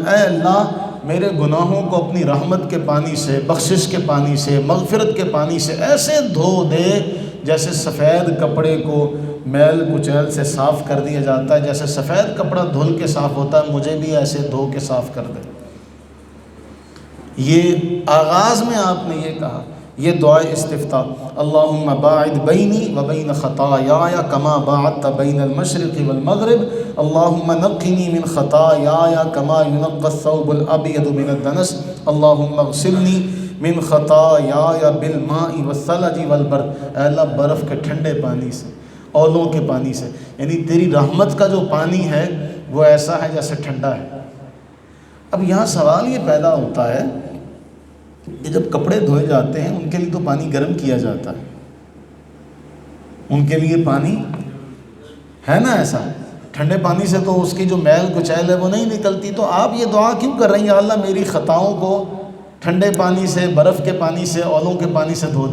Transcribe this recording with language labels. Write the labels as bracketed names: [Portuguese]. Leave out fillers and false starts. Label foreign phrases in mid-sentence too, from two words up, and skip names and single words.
[Urdu] اے اللہ میرے گناہوں کو اپنی رحمت کے پانی سے، بخشش کے پانی سے، مغفرت کے پانی سے ایسے دھو دے جیسے سفید کپڑے کو میل کچیل سے صاف کر دیا جاتا ہے، جیسے سفید کپڑا دھل کے صاف ہوتا ہے، مجھے بھی ایسے دھو کے صاف کر دے۔ یہ آغاز میں آپ نے یہ کہا، یہ دعائے استفتاح، [Arabic] اللہم باعد بینی و بین خطایایا کما باعدت بین المشرق والمغرب، اللہم نقنی من خطایایا کما ینقی الثوب الابیض من الدنس، اللہم اغسلنی من خطایایا بالماء والثلج والبرد۔ [Urdu] اے اللہ برف کے ٹھنڈے پانی سے، اولوں کے پانی سے، یعنی تیری رحمت کا جو پانی ہے وہ ایسا ہے جیسے ٹھنڈا ہے۔ اب یہاں سوال یہ پیدا ہوتا ہے کہ جب کپڑے دھوئے جاتے ہیں ان کے لیے تو پانی گرم کیا جاتا ہے، ان کے لیے پانی ہے نا ایسا، ٹھنڈے پانی سے تو اس کی جو میل کچیل ہے وہ نہیں نکلتی، تو آپ یہ دعا کیوں کر رہے ہیں یا اللہ میری خطاؤں کو ٹھنڈے پانی سے، برف کے پانی سے، اولوں کے پانی سے دھو دے؟